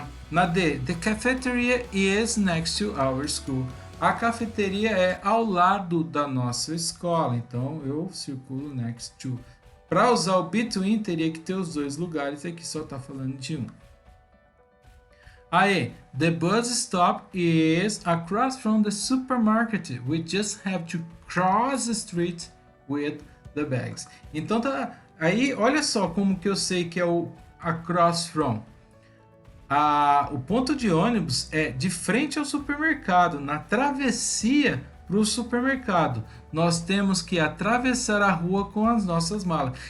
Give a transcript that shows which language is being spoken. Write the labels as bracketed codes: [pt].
[pt] Na D, [en] the cafeteria is next to our school. [pt] A cafeteria é ao lado da nossa escola, então eu circulo next to. Para usar o between, teria que ter os dois lugares, aqui só está falando de um. Aí, [en] the bus stop is across from the supermarket. We just have to cross the street with the bags. [pt] Então, aí, olha só como que eu sei que é o across from. O ponto de ônibus é de frente ao supermercado, na travessia para o supermercado, nós temos que atravessar a rua com as nossas malas.